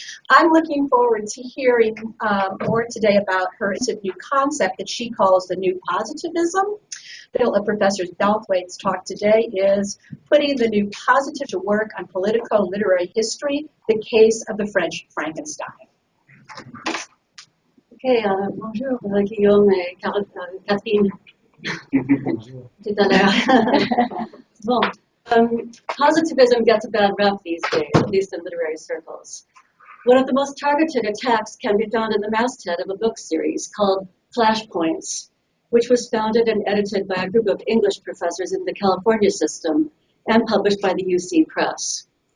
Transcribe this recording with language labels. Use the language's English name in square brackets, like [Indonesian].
[English] I'm looking forward to hearing more today about her new concept that she calls the new positivism. The title of Professor Douthwaite's talk today is Putting the New Positive to Work on Politico-Literary History, the Case of the French Frankenstein. [French] Okay, bonjour Guillaume et Catherine. Tout à l'heure. Bon, [English] positivism gets a bad rap these days, at least in literary circles. One of the most targeted attacks can be found in the masthead of a book series called Flashpoints, which was founded and edited by a group of English professors in the California system and published by the UC Press.